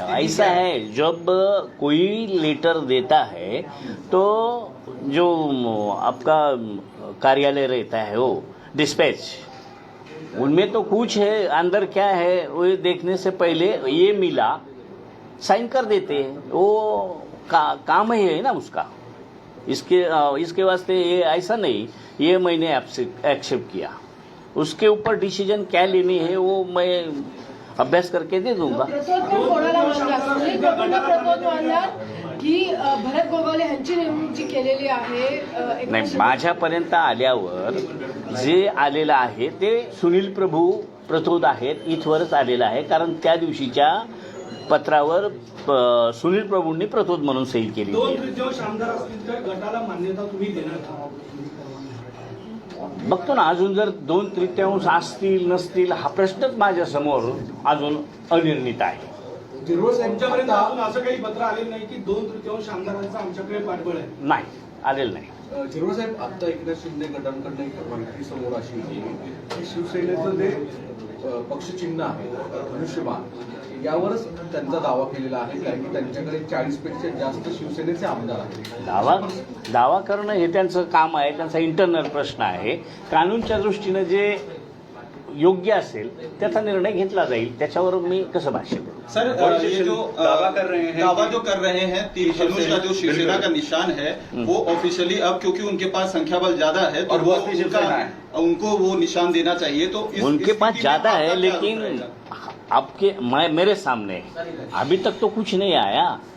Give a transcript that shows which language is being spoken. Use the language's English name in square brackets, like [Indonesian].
[Hindi] ऐसा है, जब कोई लेटर देता है तो जो आपका कार्यालय रहता है वो डिस्पैच, उनमें तो कुछ है, अंदर क्या है वो देखने से पहले ये मिला साइन कर देते हैं. वो काम ही है ना उसका. इसके वास्ते ये ऐसा नहीं ये मैंने एक्सेप्ट किया. उसके ऊपर डिसीजन क्या लेनी है वो मैं अभ्यास करके दे दूंगा. [Marathi] प्रतोद कोणाला मानला? सुनील प्रभूंना प्रतोद मानला की भरत गोगावले यांची नेमणूक जी केलेली आहे? नाही, माझ्यापर्यंत आल्यावर जे आलेलं आहे ते सुनील प्रभू प्रतोद आहेत इथवरच आलेलं आहे. कारण त्या दिवशीच्या पत्रावर सुनील प्रभूंनी प्रतोद म्हणून सही केली. 2/3 आमदार असतील तर गटाला मान्यता तुम्ही देणार का? बघतो ना, अजून जर 2/3 असतील नसतील हा प्रश्नच माझ्या समोर अजून अनिर्णित आहे. तुमच्यापर्यंत अजून असं काही पत्र आलेलं नाही की 2/3 आमदारांचा आमच्याकडे पाठबळ आहे? नाही, आलेलं नाही. झिरवळ साहेब, आता एकनाथ शिंदे गटांकडनं एक माहिती समोर अशी होती की शिवसेनेचं जे पक्षचिन्ह आहे धनुष्यबाण, यावरच त्यांचा दावा केलेला आहे कारण की त्यांच्याकडे 40 पेक्षा जास्त शिवसेनेचे आमदार आहेत. दावा करणं हे त्यांचं काम आहे, त्यांचा इंटरनल प्रश्न आहे. कानूनच्या दृष्टीनं जे योग्य असेल त्याचा निर्णय घेतला जाईल, त्याच्यावर मी कसं भाष्य करू. [Hindi] सर ये जो दावा कर रहे हैं धनुष का जो शिवसेना का निशान है वो ऑफिशियली अब क्योंकि उनके पास संख्या बल ज्यादा है तो उनको वो निशान देना चाहिए. तो उनके पास ज्यादा है लेकिन मेरे सामने अभी तक तो कुछ नहीं आया.